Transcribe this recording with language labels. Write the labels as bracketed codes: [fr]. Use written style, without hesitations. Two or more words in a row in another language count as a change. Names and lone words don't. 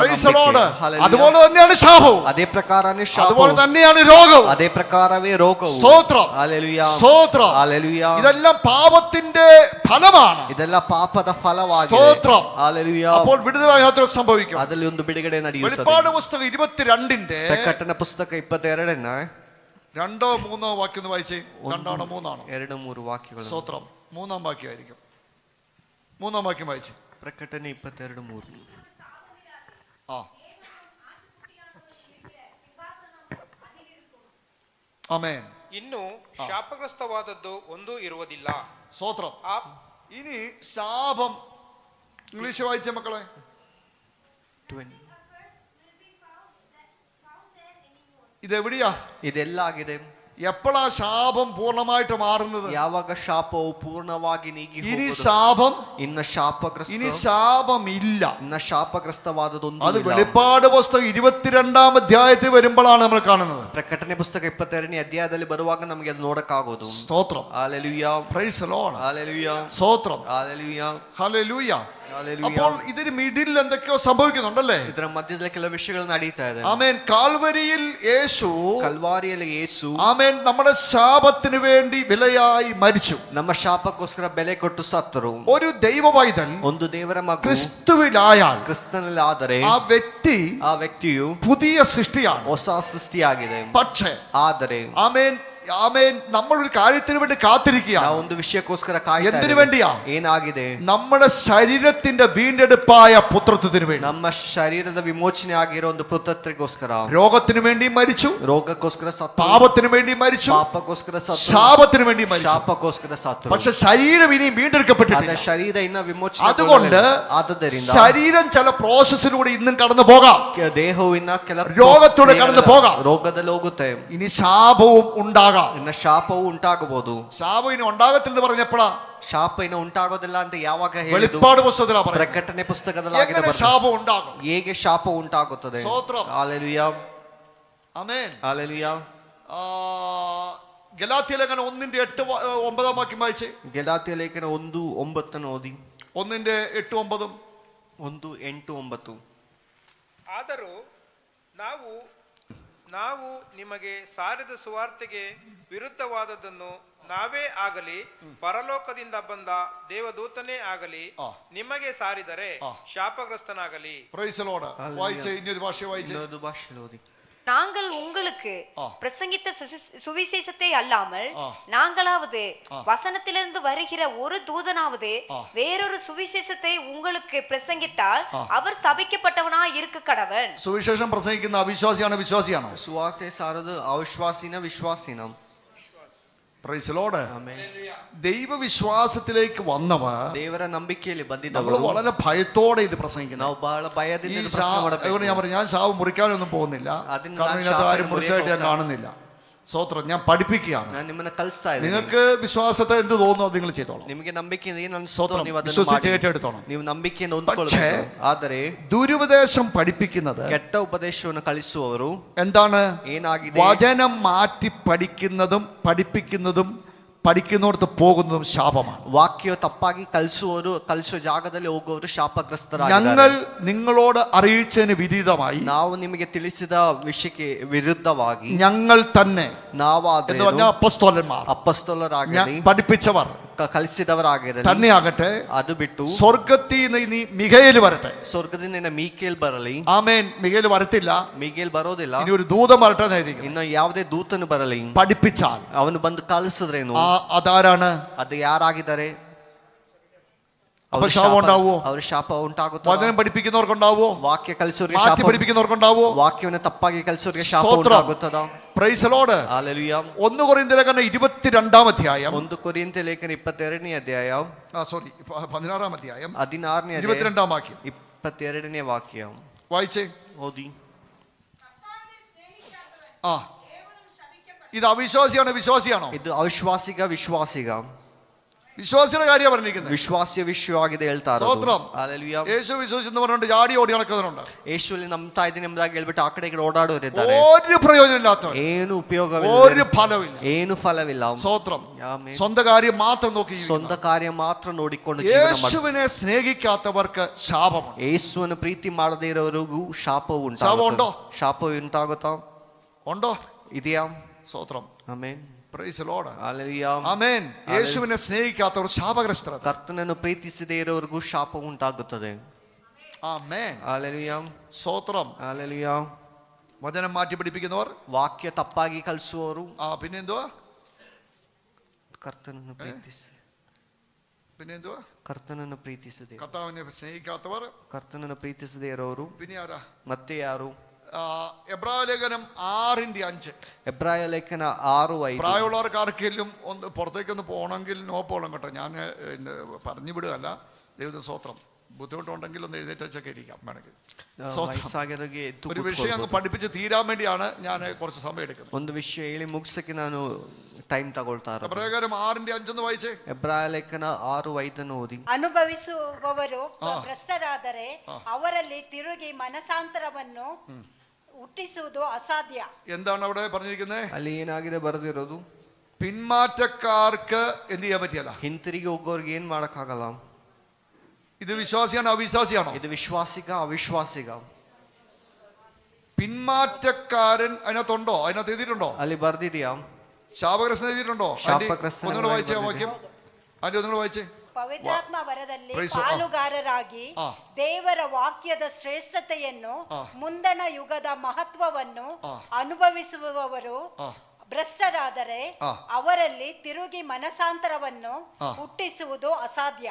[en] Praise the Lord. [kn] ನಂಬಿಕೆ. [en] Hallelujah. [ml] അതുപോലെ തന്നെയാണ് ശാപവും. [kn] ಅದೇ ಪ್ರಕಾರನೇ [ml] അതുപോലെ [kn] ಶಾಪವು. [ml] തന്നെയാണ് രോഗവും. [kn] ಅದೇ ಪ್ರಕಾರವೇ ರೋಗವು. [ml] സ്തോത്രം. [en] Hallelujah. [ml] സ്തോത്രം. [en] Hallelujah. [ml] ഇതെല്ലാം പാപത്തിന്റെ ഫലമാണ്. [kn] ಇದೆಲ್ಲ ಪಾಪದ ಫಲವಾಗಿದೆ. [ml] സ്തോത്രം. [en] Hallelujah. [ml] അപ്പോൾ വിടുതലായാത്ര സംഭവിക്കും. [kn] ಅದರಲ್ಲಿ ಒಂದು ಬಿಡುಗಡೆ ನಡೆಯುತ್ತದೆ. [ml] വെളിപ്പാട് പുസ്തകം 22-ന്റെ [kn] ಪ್ರಕಟಣೆ ಪುಸ್ತಕ 22ನ [ml] 2-3 വാക്യം ഒന്ന് വായിച്ചേ. 2-3 [kn] 2-3 ವಾಕ್ಯಗಳು. [ml] സ്തോത്രം. 3 വാക്യമായിരിക്കും. 3 വാക്യം വായിച്ചേ. [kn] ಪ್ರಕಟಣೆ 22:3. [ml] ആ ആമേൻ. [kn] ಇನ್ನು ಶಾಪಗ್ರಸ್ತವಾದದ್ದು ಒಂದೂ ಇರುವುದಿಲ್ಲ. [ml] സ്തോത്രം. ಆ- ഇനി ശാപം ഇംഗ്ലീഷ് വായിച്ച മക്കളെ. 20. ഇതെവിടെയാ? [kn] ಇದೆಲ್ಲ ಆಗಿದೆ. [ml] എപ്പോഴാ ശാപം പൂർണ്ണമായിട്ട് മാറുന്നത്? [kn] ಯಾವಾಗ ಶಾಪವು ಪೂರ್ಣವಾಗಿ ನೀಗಿ [ml] ഇനി [kn] ಹೋಗುವುದು. [ml] ശാപം [kn] ಇನ್ನ ಶಾಪಗ್ರಸ್ತ [ml] ഇനി ശാപമില്ല. [kn] ಇನ್ನ ಶಾಪಗ್ರಸ್ತವಾದದೊಂದು [ml] അത് [kn] ಇಲ್ಲ. [ml] വെളിപ്പാട് പുസ്തകം 22-ാം അധ്യായത്തിൽ വരുമ്പോഴാണ് നമ്മൾ കാണുന്നത്. [kn] ಪ್ರಕಟಣೆ ಪುಸ್ತಕ 22ನೇ ಅಧ್ಯಾಯದಲ್ಲಿ ಬರುವಾಗ ನಮಗೆ ಅದು ನೋಡಕ್ಕಾಗೋದು. [ml] സ്തോത്രം. [en] Hallelujah. Praise the Lord. Hallelujah. [ml] സ്തോത്രം. [en] Hallelujah. [ml] ഹല്ലേലൂയ. [en] Hallelujah. [ml] അപ്പോൾ ഇതിന് മിഡിൽ എന്തൊക്കെയോ സംഭവിക്കുന്നുണ്ടല്ലേ? [kn] ಇದರ ಮಧ್ಯದಲ್ಲಿ ಕೆಲವು ವಿಷಯಗಳು ನಡೀತಾ ಇದೆ. [ml] ആമേൻ. കാൽവരിയിൽ യേശു [kn] ಕಲ್ವಾರಿಯಲ್ಲಿ ಯೇಸು [ml] ആമേൻ നമ്മുടെ ശാപത്തിന് വേണ്ടി വിലയായി മരിച്ചു. [kn] ನಮ್ಮ ಶಾಪಕ್ಕೋಸ್ಕರ ಬೆಲೆ ಕೊಟ್ಟು ಸತ್ತರು. [ml] ഒരു ദൈവവൈതൽ [kn] ಒಂದು ದೇವರ ಮಗು [ml] ക്രിസ്തുവിലായാൽ [kn] ಕ್ರಿಸ್ತನಲ್ಲಿ ಆದರೆ [ml] ആ വ്യക്തി [kn] ಆ ವ್ಯಕ್ತಿಯು [ml] പുതിയ സൃഷ്ടിയാണ്. [kn] ಹೊಸ ಸೃಷ್ಟಿಯಾಗಿದೆ. [ml] പക്ഷേ [kn] ಆದರೆ [ml] ആമേൻ ആമേൻ നമ്മളൊരു കാര്യത്തിന് വേണ്ടി കാത്തിരിക്കുകയാണ്. [kn] ನಾವು ಒಂದು ವಿಷಯಕ್ಕೋಸ್ಕರ ಕಾಯ್ತಾ [ml] എന്തിനു [kn] ಇದ್ದೇವೆ. [ml] വേണ്ടിയാ? [kn] ಏನಾಗಿದೆ? [ml] നമ്മുടെ ശരീരത്തിന്റെ വീണ്ടെടുപ്പായ പുത്രത്വത്തിന് വേണ്ടി. [kn] ನಮ್ಮ ಶರೀರದ ವಿಮೋಚನೆ ಆಗಿರೋ ಒಂದು ಪುತ್ರತ್ವಗೋಸ್ಕರ. [ml] രോഗത്തിന് വേണ്ടി മരിച്ചു. [kn] ರೋಗಕ್ಕೋಸ್ಕರ ಸತ್ತು. [ml] പാപത്തിന് വേണ്ടി മരിച്ചു. [kn] ಪಾಪಕ್ಕೋಸ್ಕರ ಸತ್ತು. [ml] ശാപത്തിന് വേണ്ടി മരിച്ചു. [kn] ಶಾಪಕ್ಕೋಸ್ಕರ ಸತ್ತು. [ml] പക്ഷെ ശരീരം ഇനിയും [kn] ಅದ [ml] വീണ്ടെടുക്കപ്പെട്ടിട്ടില്ല. [kn] ಶರೀರ ಇನ್ನ ವಿಮೋಚನೆ [ml] അതുകൊണ്ട് [kn] ಆದ್ದರಿಂದ [ml] ശരീരം ചില പ്രോസസ്സിലൂടെ ഇന്നും കടന്നു പോകാം. [kn] ದೇಹವು ಇನ್ನ ಕೆಲ [ml] രോഗത്തോടെ ಕടന്നു പോകാം. [kn] ರೋಗದಲ್ಲಿ ಹೋಗುತ್ತೆ. [ml] ഇനി ശാപവും ഉണ്ടാകാം. [kn] ಇನ್ನ ಶಾಪವು ಉಂಟಾಗಬಹುದು. [ml] ശാപം ഇനി ഉണ്ടാകത്തില്ലെന്ന് പറഞ്ഞപ്പോഴാ [kn] ಶಾಪ ಇನ್ನ ಉಂಟಾಗೋದಿಲ್ಲ ಅಂತ ಯಾವಾಗ ಹೇಳಿದ್ದು? [ml] വെളിപ്പാട് പുസ്തകത്തിലാ പറയുന്നത്. [kn] ಪ್ರಕಟಣೆ ಪುಸ್ತಕದಲ್ಲಿ ಆಗಿದೆ [ml] എങ്ങനെ [kn] ಬರ್ತದೆ. [ml] ശാപം ഉണ്ടാകും? [kn] ಹೇಗೆ ಶಾಪ ಉಂಟಾಗುತ್ತದೆ? [ml] ಸ್ತೋತ್രം. [kn] ಹಾಲೆಲೂಯಾ. [ml] ആമേൻ. [kn] ಹಾಲೆಲೂಯಾ. [ml] ഗലാത്യ ലേഖനം 1:8-9 വാക്യം വായിച്ചേ. [kn] ಗಲಾತ್ಯ ಲೇಖನ 1:9 ಓದಿ. 1:8-9. 1:8-9. ಆದರೂ ನಾವು ನಿಮಗೆ ಸಾರಿದ ಸುವಾರ್ತೆಗೆ ವಿರುದ್ಧವಾದದ್ದನ್ನು ನಾವೇ ಆಗಲಿ ಪರಲೋಕದಿಂದ ಬಂದ ದೇವದೂತನೇ ಆಗಲಿ ನಿಮಗೆ ಸಾರಿದರೆ ಶಾಪಗ್ರಸ್ತನಾಗಲಿ. [en] Praise the Lord. [ml] വായിച്ചേ. ഇനിയൊരു ഭാഷ വായിച്ചേ. [kn] ಇನ್ನೊಂದು ಭಾಷೆಯಲ್ಲಿ ಓದಿ. [ta] நாங்கள் உங்களுக்கு பிரசங்கித்த சுவிசேஷத்தை அல்லாமல் நாங்களாவது வசனத்திலிருந்து வருகிற ஒரு தூதனாவது வேறொரு சுவிசேஷத்தை உங்களுக்கு பிரசங்கித்தால் அவர் சபிக்கப்பட்டவனாய் இருக்க கடவன். [ml] സുവിശേഷം പ്രസംഗിക്കുന്ന അവിശ്വാസിയാണ് വിശ്വാസിയാണോ? [kn] ಸುವಾರ್ತೆ ಸಾರೋದು ಅವಿಶ್ವಾಸಿನ ವಿಶ್ವಾಸಿನ? [en] Praise Lord. [kn] ಆಮೆನ್. [ml] ദൈവവിശ്വാസത്തിലേക്ക് വന്നവർ [kn] ದೇವರ ನಂಬಿಕೆಯಲ್ಲಿ [ml] നമ്മൾ [kn] ಬಂದಿದ್ದವರು [ml] വളരെ ഭയത്തോടെ ഇത് പ്രസംഗിക്കുന്നത്. [kn] ನಾವು ಬಹಳ ಭಯದಿಂದ [ml] ഈ [kn] ಇದು ಪ್ರಶ್ನೆ ಮಾಡಬೇಕು. [ml] അതുകൊണ്ട് ഞാൻ പറഞ്ഞു, ഞാൻ ശാവ് മുറിക്കാനൊന്നും പോകുന്നില്ല. അതിന് കാരണം ഞാൻ ഇതിനകത്ത് ആരും ശാപം മുറിച്ചായിട്ട് ഞാൻ മുറിക്കാൻ കാണുന്നില്ല. സ്തോത്രം. ഞാൻ പഠിപ്പിക്കുകയാണ്. [kn] ನಾನು ನಿಮ್ಮನ್ನ ಕಲಿಸ್ತಾ ಇದ್ದೀನಿ. [ml] നിങ്ങൾക്ക് വിശ്വാസത്തെ എന്ത് തോന്നുന്നു അത് നിങ്ങൾ ചെയ്തോളാം. [kn] ನಿಮಗೆ ನಂಬಿಕೆಯಿಂದ ಏನು ಅನಿಸುತ್ತೋ [ml] സ്തോത്രം. [kn] ನೀವು ಅದನ್ನು [ml] വിശ്വസിച്ച് [kn] ಮಾಡಿ. [ml] ഏറ്റെടുത്തോണം. [kn] ನೀವು ನಂಬಿಕೆಯನ್ನು ಹೊಂದಿಕೊಳ್ಳಬೇಕು. ಆದರೆ [ml] ദുരുപദേശം പഠിപ്പിക്കുന്നത് [kn] ಕೆಟ್ಟ ಉಪದೇಶವನ್ನು ಕಲಿಸುವವರು [ml] എന്താണ്? [kn] ಏನಾಗಿದೆ? [ml] വചനം മാറ്റി പഠിക്കുന്നതും പഠിപ്പിക്കുന്നതും പഠിക്കുന്നിടത്ത് പോകുന്നതും ശാപമാണ്. [kn] ವಾಕ್ಯ ತಪ್ಪಾಗಿ ಕಲಿಸುವ ಜಾಗದಲ್ಲಿ ಹೋಗುವವರು [ml] ഞങ്ങൾ [kn] ಶಾಪಗ್ರಸ್ತರಾಗಿದ್ದಾರೆ. [ml] നിങ്ങളോട് അറിയിച്ചതിന് വിധീതമായി [kn] ನಾವು ನಿಮಗೆ ತಿಳಿಸಿದ ವಿಷಯಕ್ಕೆ ವಿರುದ್ಧವಾಗಿ [ml] ഞങ്ങൾ തന്നെ എന്ന് [kn] ನಾವಾದರೆ [ml] പറഞ്ഞാൽ അപ്പസ്തോലന്മാർ, [kn] ಅಪ್ಪಸ್ತಲರಾಗಲಿ [ml] പഠിപ്പിച്ചവർ [kn] ಕಲಿಸಿದವರಾಗಿರಲಿ [ml] തന്നെയാകട്ടെ [kn] ಅದು ಬಿಟ್ಟು [ml] സ്വർഗത്തിൽ നിന്ന് ഇനി മിഖയേൽ വരട്ടെ. [kn] ಸ್ವರ್ಗದಿಂದ ಮೀಕೇಲ್ ಬರಲಿ. [ml] ആമേൻ. മിഖയേൽ വരത്തില്ല, [kn] ಮೀಕೇಲ್ ಬರೋದಿಲ್ಲ. [ml] ഇനി ഒരു ദൂതൻ വരട്ടെ എന്നെഴുതിയിരിക്കുന്നു. [kn] ಇನ್ನು ಯಾವುದೇ ದೂತನು ಬರಲಿ. [ml] പഠിപ്പിച്ചാൽ [kn] ಅವನು ಬಂದು ಕಲಿಸಿದ್ರೇನು [ml] അതാരാണ്? [kn] ಅದು ಯಾರಾಗಿದ್ದಾರೆ? [ml] അപ്പൊ ശാപം ഉണ്ടാവുമോ? [kn] ಅವ್ರ ಶಾಪ ಉಂಟಾಗುತ್ತದೆ. [ml] വചനം പഠിപ്പിക്കുന്നവർക്കുണ്ടാവോ? [kn] ವಾಕ್ಯ ಕಲಿಸೋರಿಗೆ [ml] മാറ്റി [kn] ಶಾಪ, [ml] പഠിപ്പിക്കുന്നവർക്കുണ്ടാവോ? [kn] ವಾಕ್ಯವನ್ನು ತಪ್ಪಾಗಿ ಕಲಿಸೋರಿಗೆ ಶಾಪ [ml] സ്തോത്രം. [kn] ಉಂಟಾಗುತ್ತದ. [en] Praise the Lord. [ml] ഹല്ലേലൂയ. 1 കൊരിന്ത്യലേഖനം 22-ാം അധ്യായം, [kn] 1 ಕೊರಿಂಥ್ಯ ಲೇಖನ 22ನೇ ಅಧ್ಯಾಯ, [ml] 16-ാം അധ്യായം [kn] 16ನೇ ಅಧ್ಯಾಯ [ml] 22-ാം വാക്യം [kn] 22ನೇ ವಾಕ್ಯ [ml] വായിച്ചേ. [kn] ಓದಿ. [ml] ആ, ഇത് അവിശ്വാസിയാണോ വിശ്വാസിയാണോ? [kn] ಇದು ಅವಿಶ್ವಾಸಿಗ ವಿಶ್ವಾಸಿಗ? [ml] വിശ്വാസിയുടെ കാര്യമാണ് പറഞ്ഞിരിക്കുന്നത്. [kn] ವಿಶ್ವಾಸಿಯ ವಿಷಯವಾಗಿದೆ ಹೇಳ್ತಾ ಇರೋದು. [ml] സ്തോത്രം. [kn] ಹಲ್ಲೆಲೂಯ. [ml] യേശു വിശ്വസിച്ചെന്ന് പറഞ്ഞുകൊണ്ട് ജാടി ഓടി നടക്കുന്നവരുണ്ട്. [kn] ಯೇಸುವಲ್ಲಿ ನಂಬ್ತಾ ಇದ್ದೀನಿ ಎಂಬುದಾಗಿ ಹೇಳ್ಬಿಟ್ಟು ಆ ಕಡೆ ಈ ಕಡೆ ಓಡಾಡೋರಿದ್ದಾರೆ. [ml] ഒരു പ്രയോജനമില്ലാത്തവർ, [kn] ಏನು ಉಪಯೋಗವಿಲ್ಲ, [ml] ഒരു ഫലമില്ല. [kn] ಏನು ಫಲವಿಲ್ಲ. [ml] സ്തോത്രം. [kn] ಆಮೆನ್. [ml] സ്വന്തം കാര്യം മാത്രം നോക്കി [kn] ಸ್ವಂತ ಕಾರ್ಯ ಮಾತ್ರ ನೋಡಿಕೊಂಡು ಜೀವನ ಮಾಡಿ. [ml] യേശുവിനെ സ്നേഹിക്കാത്തവർക്ക് ശാപമുണ്ട്. [kn] ಯೇಸುವನ್ನು ಪ್ರೀತಿ ಮಾಡದೇ ಇರೋರಿಗೂ ಶಾಪವು ಶಾಪ ಉಂಟೋ? ಉಂಟಾಗುತ್ತದೆ. ಶಾಪವು ಉಂಟಾಗುತ್ತಾ? [ml] ഉണ്ടോ? [kn] ಇದೆಯಾ? [ml] സ്തോത്രം. [kn] ಆಮೆನ್. [en] Praise the Lord. [kn] ಹಲ್ಲೆಲೂಯ. [ml] ആമേൻ. യേശുവിനെ സ്നേഹിക്കാത്തവർ ശാപഗ്രസ്തരാണ്. [kn] ಕರ್ತನನ್ನು ಪ್ರೀತಿಸದೇ ಇರೋರಿಗೂ ಶಾಪ ಉಂಟಾಗುತ್ತದೆ. [ml] ആമേൻ. [kn] ಹಲ್ಲೆಲೂಯ. [ml] സ്തോത്രം. [kn] ಹಲ್ಲೆಲೂಯ. [ml] വചനം മാറ്റി പഠിപ്പിക്കുന്നവർ, [kn] ವಾಕ್ಯ ತಪ್ಪಾಗಿ ಕಲಿಸುವವರು, [ml] പിന്നെന്തുവാ? [kn] ಕರ್ತನನ್ನು ಪ್ರೀತಿಸಿ [ml] പിന്നെന്തുവാ? [kn] ಕರ್ತನನ್ನು ಪ್ರೀತಿಸದೆ [ml] കർത്താവിനെ സ്നേഹിക്കാത്തവർ, [kn] ಕರ್ತನನ್ನು ಪ್ರೀತಿಸದೇ ಇರೋರು. [ml] പിന്നെ ആരാ? [kn] ಮತ್ತೆ ಯಾರು? [ml] എബ്രായലേഖനം 6:5. എബ്രായ ലേഖന 6:5. പ്രായമുള്ളവർക്ക് ആർക്കെങ്കിലും ഒന്ന് പുറത്തേക്കൊന്ന് പോകണമെങ്കിൽ നോ പോകണം കേട്ടോ. ഞാൻ പറഞ്ഞു വിടുകയല്ല. ദൈവത്തിന് സ്തോത്രം. ബുദ്ധിമുട്ടുണ്ടെങ്കിൽ ഒന്ന് എഴുന്നേറ്റൊക്കെ ഇരിക്കാം വേണമെങ്കിൽ. [kn] ವಯಸ್ಸಾಗಿರೋರಿಗೆ ಎದ್ದು [ml] ഒരു വിഷയം അങ്ങ് പഠിപ്പിച്ച് തീരാൻ വേണ്ടിയാണ് ഞാൻ കുറച്ച് സമയം എടുക്കുന്നത്. [kn] ಒಂದು ವಿಷಯ ಹೇಳಿ ಮುಗಿಸಕ್ಕೆ ನಾನು ಟೈಮ್ ತಗೊಳ್ತಾ ಇರೋದು. [ml] എബ്രായലേഖനം 6:5 വായിച്ചേ. [kn] ಎಬ್ರಾಯ ಲೇಖನ 6:5 ಓದಿ. ಅನುಭವಿಸುವವರು ಭ್ರಷ್ಟರಾದರೆ ಅವರಲ್ಲಿ ತಿರುಗಿ ಮನಸಾಂತರವನ್ನು ಹುಟ್ಟಿಸುವುದು ಅಸಾಧ್ಯ. [ml] എന്താണ് അവിടെ പറഞ്ഞിരിക്കുന്നത്? [kn] ಅಲ್ಲಿ ಏನಾಗಿದೆ ಬರೆದಿರೋದು? [ml] പിന്മാറ്റക്കാർക്ക് എന്ത് ചെയ്യാൻ പറ്റിയല്ല. [kn] ಹಿಂತಿರುಗಿ ಹೋಗೋರ್ಗೆ ಏನ್ ಮಾಡಕ್ಕಾಗಲ್ಲ. [ml] ഇത് വിശ്വാസിയാണോ അവിശ്വാസിയാണോ? [kn] ಇದು ವಿಶ್ವಾಸಿಗ ಅವಿಶ್ವಾಸಿಗ? [ml] പിന്മാറ്റക്കാരൻ അതിനകത്തുണ്ടോ? അതിനകത്ത് എഴുതിയിട്ടുണ്ടോ? [kn] ಅಲ್ಲಿ ಬರ್ದಿದ್ಯಾ? [ml] ശാപഗ്രസ്തൻ എഴുതിയിട്ടുണ്ടോ? [kn] ಶಾಪಗ್ರಸ್ತನ [ml] ഒന്നുകൂടെ വായിച്ചേ വാക്യം. അതിന്റെ ഒന്നുകൂടെ വായിച്ചേ. [kn] ಪವಿತ್ರಾತ್ಮ ವರದಲ್ಲಿ [en] Praise the Lord. [kn] ಪಾಲುಗಾರರಾಗಿ ದೇವರ ವಾಕ್ಯದ ಶ್ರೇಷ್ಠತೆಯನ್ನು ಮುಂದಣ ಯುಗದ ಮಹತ್ವವನ್ನು ಅನುಭವಿಸುವವರು ಭ್ರಷ್ಟರಾದರೆ ಅವರಲ್ಲಿ ತಿರುಗಿ ಮನಸಾಂತರವನ್ನು ಹುಟ್ಟಿಸುವುದು ಅಸಾಧ್ಯ.